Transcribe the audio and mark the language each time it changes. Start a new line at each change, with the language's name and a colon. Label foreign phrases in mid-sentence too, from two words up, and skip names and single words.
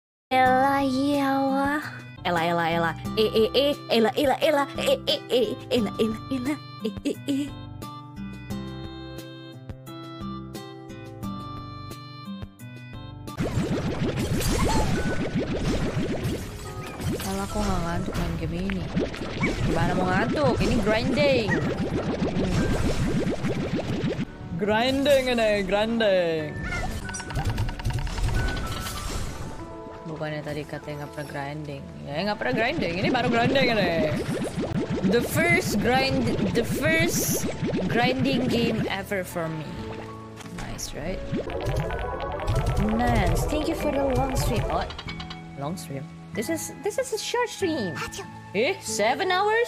Indonesian: Ela yawa. Ela ela ela. Ela ela ela. Ela ela ela. Kalau aku nggak ngantuk main game ini. Gimana mau ngantuk? Ini grinding. Grinding ini, grinding. Bukannya tadi katanya nggak pernah grinding. Ya nggak pernah grinding. Ini baru grinding ini.
English: The first grinding game ever for me. Nice, right? Nice. Thank you for the long stream. Oh, long stream. This is a short stream. 7 hours?